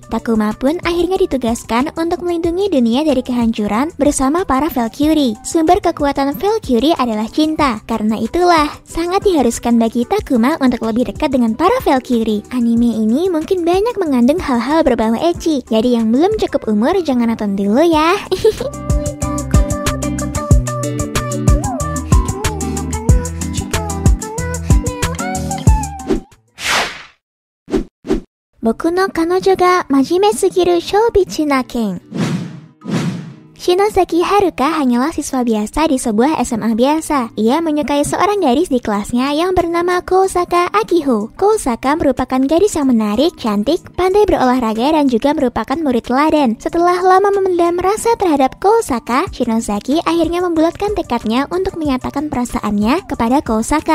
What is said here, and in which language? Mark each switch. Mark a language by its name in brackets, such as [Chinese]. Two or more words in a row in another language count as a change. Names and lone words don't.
[Indonesian] Takuma pun akhirnya ditugaskan untuk melindungi dunia dari kehancuran bersama para Valkyrie. Sumber kekuatan Valkyrie adalah cinta. Karena itulah sangat diharuskan bagi Takuma untuk lebih dekat dengan para Valkyrie. Anime ini mungkin banyak mengandung hal-hal berbau ecchi, jadi yang belum cukup umur jangan nonton dulu ya. Boku no kanojo ga majime sugiru shoubichi na ken. Shinosaki Haruka hanyalah siswa biasa di sebuah SMA biasa. Ia menyukai seorang gadis di kelasnya yang bernama Kousaka Akiho. Kousaka merupakan gadis yang menarik, cantik, pandai berolahraga, dan juga merupakan murid teladan. Setelah lama memendam rasa terhadap Kousaka, Shinosaki akhirnya membulatkan tekadnya untuk menyatakan perasaannya kepada Kousaka.